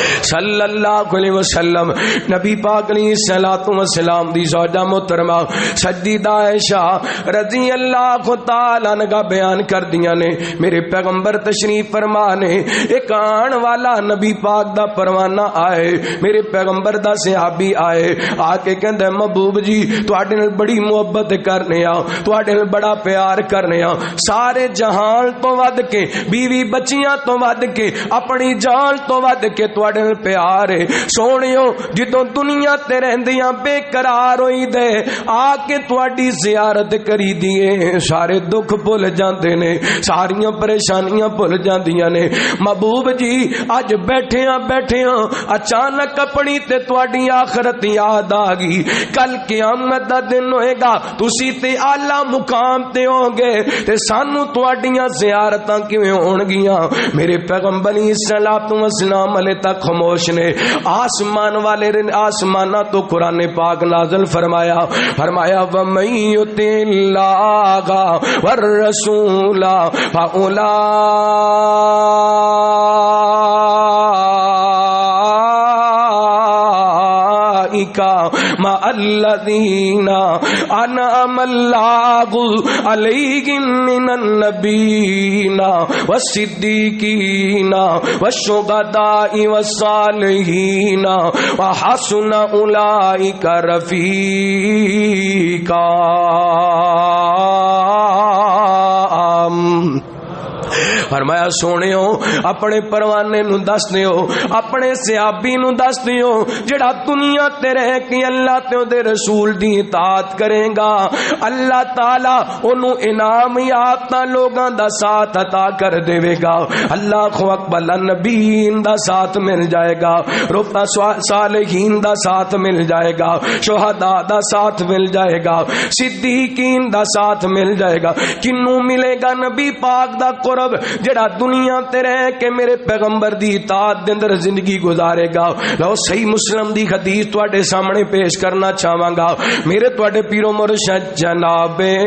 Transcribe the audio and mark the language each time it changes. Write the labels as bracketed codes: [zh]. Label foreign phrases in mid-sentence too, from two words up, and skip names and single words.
[ar] صلی اللہ علیہ وسلم [pa] نبی پاک [ar] علیہ الصلوۃ والسلام [pa] دی زوجہ محترمہ سیدہ عائشہ [ar] رضی اللہ تعالی عنہا [pa] بیان کر دیا نے میرے پیغمبر تشریف فرما نے ایک آن والا نبی پاک دا پروانہ آئے میرے پیغمبر دا صحابی آئے آ کے کہندا محبوب جی تواڈے نال بڑی محبت کرنے آ تواڈے نال بڑا پیار کرنے آ سارے جہان تو ود کے بیوی بچیاں تو ود کے اپنی جان تو ود کے تواڈے نال پیار ہے سونیو جدوں دنیا تے رہندیاں بے قرار ہوئی دے آ کے تواڈی زیارت کری دیے سارے دکھ بھول جاندے نے ساریاں پریشانیاں بھول جاندیاں نے محبوب جی اج بیٹھیاں اچانک اپنی تے تواڈی آخرت یاد آ گئی کل قیامت دا دن ہوئے گا تسی تے اعلی مقام تے ہوں گے تے سانو تواڈیاں زیارتاں کیویں ہون گیاں میرے پیغمبر [ar] علیہ الصلوۃ والسلام [pa] علیہ تک خاموش نے آسمان والے آسمانہ تو قرآن پاک نازل فرمایا [ar] وَمَن يُطِعِ اللَّهَ وَالرَّسُولَ مَعَ الَّذِينَ أَنْعَمَ اللَّهُ عَلَيْهِم مِّنَ النَّبِيِّينَ وَالصِّدِّيقِينَ وَالشُّهَدَاءِ وَالصَّالِحِينَ وَحَسُنَ أُولَئِكَ رَفِيقًا [pa] فرمایا سونےو اپنے پروانے نو دس دیو اپنے صحابی نو دس دیو جڑا دنیا تے رہ کے اللہ تے دے رسول دی اطاعت کرے گا اللہ تعالی اونوں انعام یافتہ لوگاں دا ساتھ عطا کر دے گا اللہ اکبر نبیین دا ساتھ مل جائے گا رفقا صالحین دا ساتھ مل جائے گا شہداء دا ساتھ مل جائے گا صدیقین دا ساتھ مل جائے گا کنوں ملے گا نبی پاک دا قرب جڑا دنیا تے رہ کے میرے پیغمبر دی اطاعت دے اندر زندگی گزارے گا لو صحیح مسلم دی حدیث تواڈے سامنے پیش کرنا چاہواں گا میرے تواڈے پیرو مرشد جناب